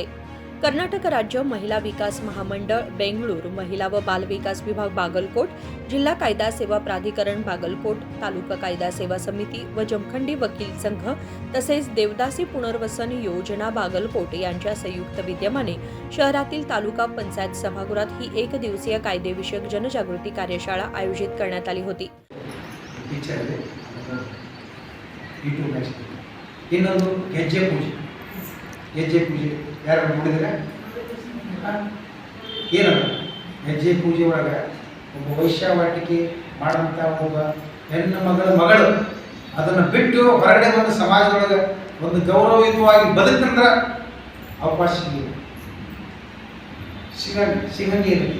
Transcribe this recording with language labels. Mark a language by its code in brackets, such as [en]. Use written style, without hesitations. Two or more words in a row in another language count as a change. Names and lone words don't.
[mr] कर्नाटक राज्य महिला विकास महामंडळ बेंगळूर, महिला व बाल विकास विभाग बागलकोट, जिल्हा कायदा सेवा प्राधिकरण बागलकोट, तालुका कायदा सेवा समिती व जमखंडी वकील संघ तसेच देवदासी पुनर्वसन योजना बागलकोट यांच्या संयुक्त विद्यमाने शहरातील तालुका पंचायत सभागृहात ही एक दिवसीय कायदेविषयक जनजागृती कार्यशाळा आयोजित करण्यात आली होती. [kn] ಹೆಜ್ಜೆ ಪೂಜೆ ಯಾರು ನೋಡಿದ್ರೆ ಏನಲ್ಲ ಹೆಜ್ಜೆ ಪೂಜೆ ಒಳಗೆ ಒಬ್ಬ ವೈಶ್ಯಾವಾಟಿಕೆ ಮಾಡೋಂಥ ಒಬ್ಬ ಹೆಣ್ಣು ಮಗಳು ಅದನ್ನು ಬಿಟ್ಟು ಹೊರಗಡೆ ಬಂದು ಸಮಾಜದೊಳಗೆ ಒಂದು ಗೌರವಯುತವಾಗಿ ಬದುಕಂದ್ರೆ ಅವಕಾಶ ಸಿಗಂಗೆ